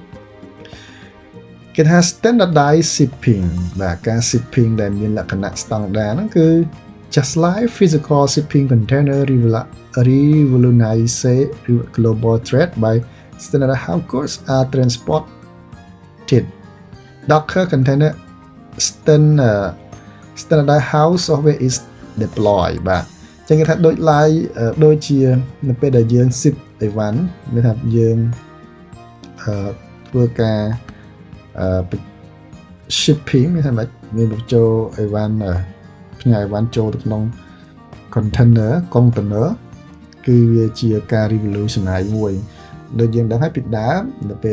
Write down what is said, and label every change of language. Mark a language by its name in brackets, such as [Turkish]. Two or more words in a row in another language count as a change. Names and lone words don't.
[Khmer] គេថា [English] standardized shipping [Khmer] បាទការ shipping ដែលមានលក្ខណៈ standard ហ្នឹងគឺ [English] just like physical shipping container revolutionize global trade by standardized how goods are transported Docker container standardized how software is deployed [Khmer] បាទអញ្ចឹងគេថាដូចជានៅពេលដែលយើង ship អីវ៉ាន់មានថាយើង ធ្វើការshipping មានថាម៉េចមានបញ្ចូលអីវ៉ាន់ផ្ញើអីវ៉ាន់ចូលទៅក្នុង container គឺវាជាការ revolutionize មួយដូចយើងដឹងហើយពីដើមនៅពេល